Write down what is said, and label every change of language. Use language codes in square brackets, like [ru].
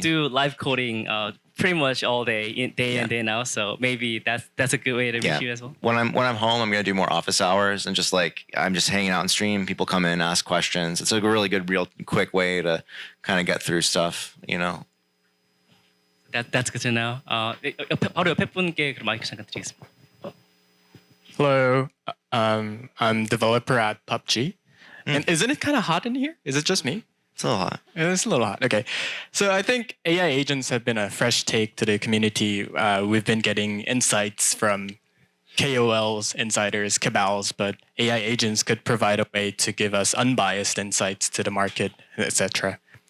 [en] do live coding pretty much all day, day in, day out. So maybe that's a good way to reach you as well. When I'm home, I'm gonna do more office hours and just like I'm just hanging out and stream. People come in, ask questions. It's a really good, real quick way to kind of get through stuff. That's good to know. [ko] 바로 옆에 분께 그럼 마이크 잠깐 드리겠습니다. [en] Hello, I'm developer at PUBG. And isn't it kind of hot in here? Is it just me? It's a little hot. It's a little hot. Okay. So I think AI agents have been a fresh take to the community. We've been getting insights from KOLs, insiders, cabals, but AI agents could provide a way to give us unbiased insights to the market, etc.